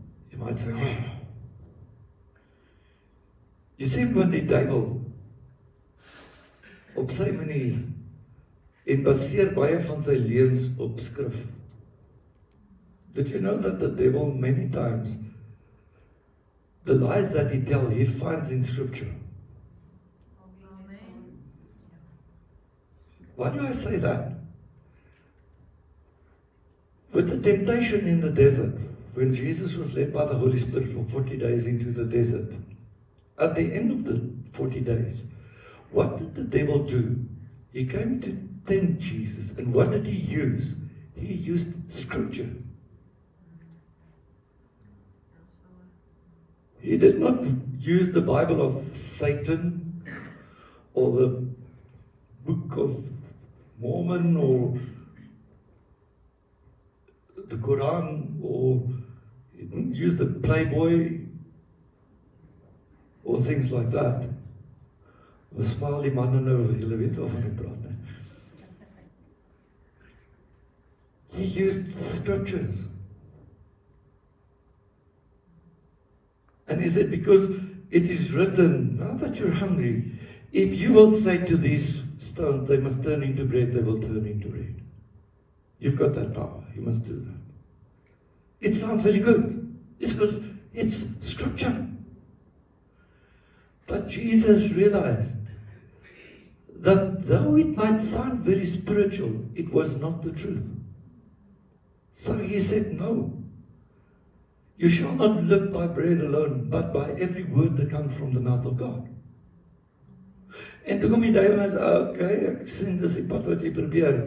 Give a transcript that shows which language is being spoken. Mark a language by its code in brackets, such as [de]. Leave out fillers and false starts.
[en] You might say, [af] jy sien wat die duiwel op sy manier en baseer baie van sy leuns op skrif. [en] Did you know that the devil many times, the lies that he tells, he finds in scripture? Why do I say that? With the temptation in the desert, when Jesus was led by the Holy Spirit for 40 days into the desert, at the end of the 40 days, what did the devil do? He came to tempt Jesus, and what did he use? He used scripture. He did not use the Bible of Satan or the Book of Mormon or the Quran, or he didn't use the Playboy or things like that. [af] Smaal die manne nou, julle weet waarvan ek praat, né? [en] He used scriptures. And he said, because it is written, now that you're hungry, if you will say to these stones, they must turn into bread, they will turn into bread. You've got that power, you must do that. It sounds very good. It's because it's scripture. But Jesus realized that though it might sound very spiritual, it was not the truth. So he said, no. You shall not live by bread alone, but by every word that comes from the mouth of God. [af] En toe kom die duiwel en sê, okay, ek sien dis die pad wat jy probeer.